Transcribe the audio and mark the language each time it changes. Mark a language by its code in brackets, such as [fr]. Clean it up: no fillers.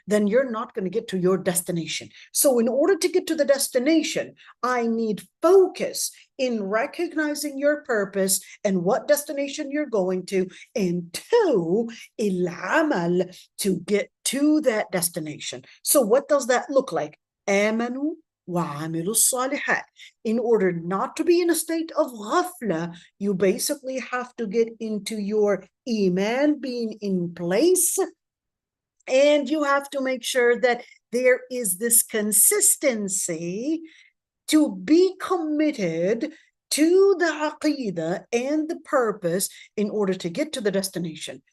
[en] Then you're not going to get to your destination. So in order to get to the destination, I need focus in recognizing your purpose and what destination you're going to, and two, al-amal, to get to that destination. So what does that look like? [ar] Amanu وَعَمِلُوا الصَّالِحَاتِ. [en] In order not to be in a state of ghafla, you basically have to get into your iman being in place, and you have to make sure that there is this consistency to be committed to the aqidah and the purpose in order to get to the destination.